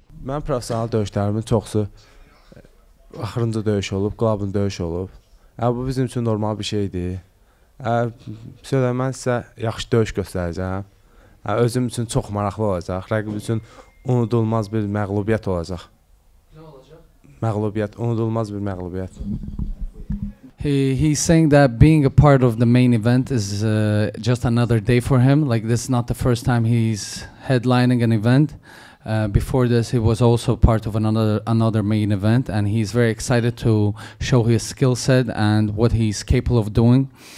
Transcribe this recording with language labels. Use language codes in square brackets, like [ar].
[az] Mən professional döyüşlərimin çoxsu axırıncı döyüş olub, Globun döyüş olub. Bu bizim üçün normal bir şeydir. Mən sizə yaxşı döyüş göstərəcəm. Özüm üçün çox maraqlı olacaq. Rəqib üçün unudulmaz bir məğlubiyyət olacaq. Nə olacaq? Məğlubiyyət, unudulmaz bir məğlubiyyət. [en] He's saying that being a part of the main event is just another day for him. Like this is not the first time he's headlining an event. Before this, he was also part of another main event, and he's very excited to show his skill set and what he's capable of doing.